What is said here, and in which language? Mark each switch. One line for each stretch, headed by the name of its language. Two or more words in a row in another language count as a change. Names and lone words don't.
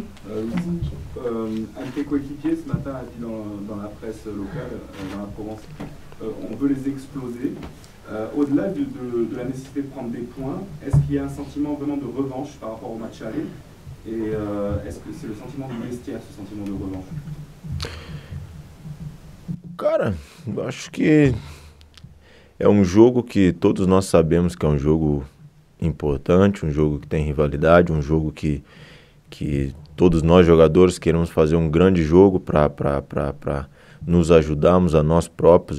French: Un de tes coéquipiers ce matin a dit dans la presse locale, dans la Provence, on veut les exploser. Au-delà de la nécessité de prendre des points, est-ce qu'il y a un sentiment vraiment de revanche par rapport au match aller? Et est-ce que c'est le sentiment du vestiaire, ce sentiment de revanche?
Portuguese: Cara, eu acho que é um jogo que todos nós sabemos que é um jogo importante, um jogo que tem rivalidade, um jogo que todos nós jogadores queremos fazer um grande jogo para nos ajudarmos a nós próprios.